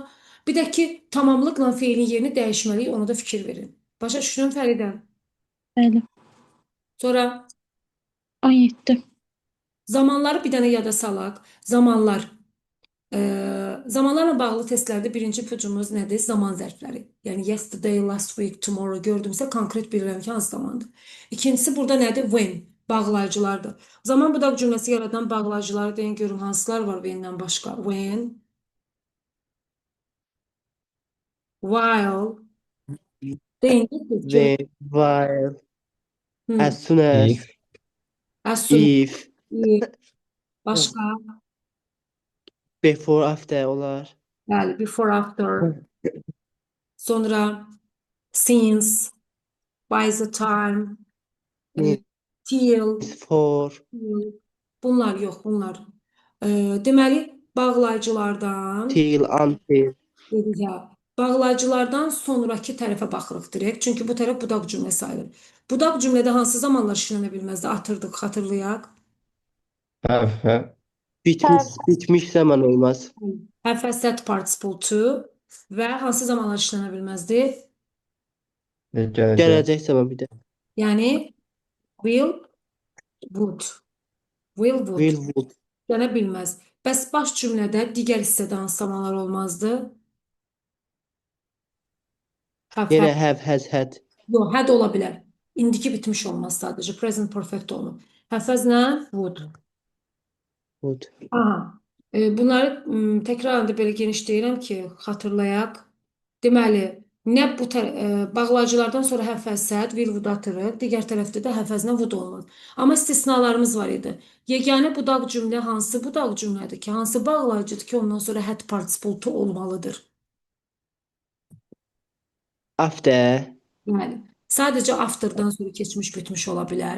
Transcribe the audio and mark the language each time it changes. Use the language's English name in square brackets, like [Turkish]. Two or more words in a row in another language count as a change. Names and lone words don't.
[Azerbaijani] Bir də ki, tamamlıqla feilin yerini dəyişməliyik, ona da fikir verin. Başa düşdün Fəridə? Bəli. Sonra 17. zamanları bir dənə yada salaq. Zamanlarla bağlı testlərdə birinci ipucumuz nədir? Zaman zərfləri. Yəni [English] yesterday, last week, tomorrow [Azerbaijani] gördümsə konkret bilirəm ki, hansı zamandır. İkincisi burada nədir? When. Bağlayıcılardır. Zaman budaq cümləsi yaradan bağlayıcıları deyin görün hansılar var when-dən başqa. [English] When, while, deyin When, while, Hı. as soon as, If, As soon if, [Azerbaijani] as, Başqa, [English] Before, after olar. [Azerbaijani] bəli, [English] before, after, sonra since, by the time, Yes, till, for, [Azerbaijani] bunlar yox, bunlar. Deməli, bağlayıcılardan [English] till, until. [Azerbaijani] dedik ya, bağlayıcılardan sonraki tərəfə baxırıq direkt. Çünki bu tərəf budaq cümlə sayılır. Budaq cümlədə hansı zamanlar işlənə bilməzdi? Atırdıq, xatırlayaq. [English] Have, have. [Azerbaijani] Bitmiş zaman olmaz. [English] Have has set participle to [Azerbaijani] və hansı zamanlar işlənə bilməzdi? Gelecek. Gələcək zaman bir də. Yəni [English] will, would. Will, would. Will, would. [Azerbaijani] İşlənə bilməz. Bəs baş cümlədə digər hissədə hansı zamanlar olmazdı? Have, Yenə had. [English] have, has, had. [Azerbaijani] Yox, had ola bilər. İndiki bitmiş olmaz sadəcə. [English] Present perfect [Azerbaijani] olmur. [English] Have has [Azerbaijani] nə? Would. Would. Aha. Bunları təkrarən də belə geniş deyirəm ki, xatırlayaq. Deməli, nə bu bağlayıcılardan sonra [English] have has said, will, would [Azerbaijani] atırıq. Digər tərəfdə də [English] have has [Azerbaijani] nə would olmaz. Amma istisnalarımız var idi. Yeganə budaq cümlə hansı budaq cümlədir ki, hansı bağlayıcıdır ki, ondan sonra [English] had participle to [Azerbaijani] olmalıdır. After. Yəni, sadəcə afterdan sonra keçmiş bitmiş ola bilər.